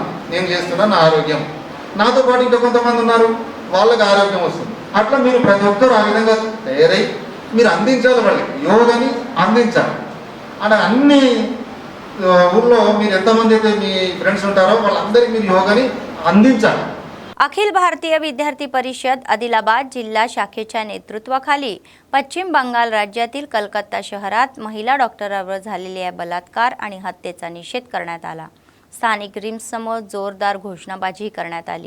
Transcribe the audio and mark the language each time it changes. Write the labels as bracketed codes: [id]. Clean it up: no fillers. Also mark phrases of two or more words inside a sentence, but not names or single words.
[te] నేను చేస్తున్నా నా ఆరోగ్యం, నాతో పాటు ఇంకా కొంతమంది ఉన్నారు వాళ్ళకి ఆరోగ్యం వస్తుంది. అట్లా మీరు ప్రతి ఒక్కరు ఆ విధంగా తయారై మీరు అందించాలి, వాళ్ళకి యోగాని అందించాలి. అంటే అన్ని ఊళ్ళో మీరు ఎంతమంది అయితే మీ ఫ్రెండ్స్ ఉంటారో వాళ్ళందరికీ మీరు యోగాని अंदिंचाल. [mr] अखिल भारतीय विद्यार्थी परिषद आदिलाबाद जिल्हा शाखेच्या नेतृत्वाखाली पश्चिम बंगाल राज्यातील कलकत्ता शहरात महिला डॉक्टरांवर झालेल्या बलात्कार आणि हत्येचा निषेध करण्यात आला. स्थानिक रिम्स समोर जोरदार घोषणाबाजी करण्यात आली.